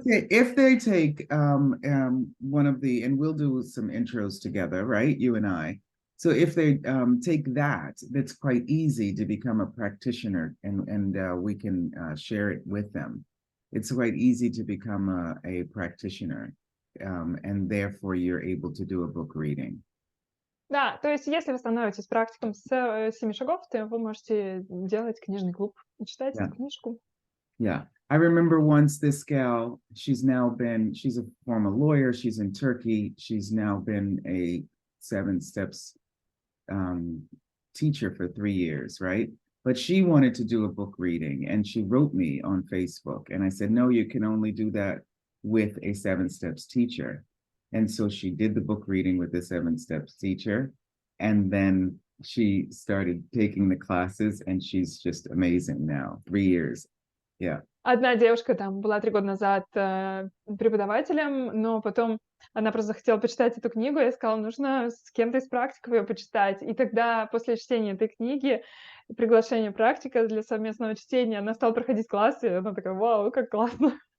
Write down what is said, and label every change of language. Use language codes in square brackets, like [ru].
[en] If they take one of the, and we'll do some intros together, right? You and I. So if they take that, that's quite easy to become a practitioner, and we can share it with them. It's quite easy to become a practitioner, and therefore you're able to do a book reading. [ru] Да, то есть если вы становитесь практиком с 7 шагов, то вы можете делать книжный клуб и читать [en] Yeah. [ru] эту книжку. [en] Yeah. I remember once this gal, she's a former lawyer. She's in Turkey. She's now been a 7 steps teacher for 3 years, right? But she wanted to do a book reading, and she wrote me on Facebook, and I said, no, you can only do that with a 7 steps teacher. And so she did the book reading with the 7 steps teacher, and then she started taking the classes, and she's just amazing now. 3 years. Yeah. [ru] Одна девушка там была 3 года назад преподавателем, но потом она просто захотела почитать эту книгу, я сказала, нужно с кем-то из практиков ее почитать. И тогда после чтения этой книги, приглашение практика для совместного чтения, она стала проходить классы, и она такая, вау, как классно.